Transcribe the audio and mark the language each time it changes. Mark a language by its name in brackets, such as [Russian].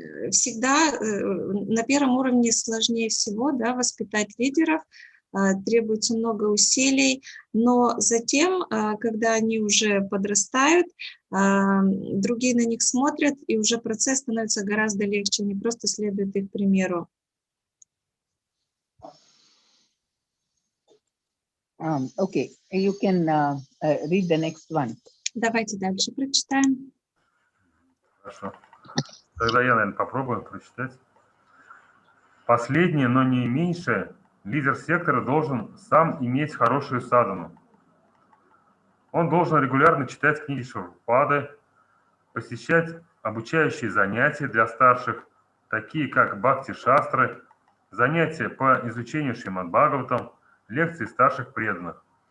[Russian] Всегда на первом уровне сложнее всего, воспитать лидеров, требуется много усилий, но затем, когда они уже подрастают, другие на них смотрят, и уже процесс становится гораздо легче, они просто следуют их примеру. [English] Okay, you can read the next one. [Russian] Давайте дальше прочитаем. Хорошо. Тогда я, наверное, попробую прочитать. Последнее, но не меньшее, лидер сектора должен сам иметь хорошую садану. Он должен регулярно читать книги Шрупады, посещать обучающие занятия для старших, такие как Бхакти-шастры, занятия по изучению Шримад-Бхагаватам, лекции старших преданных.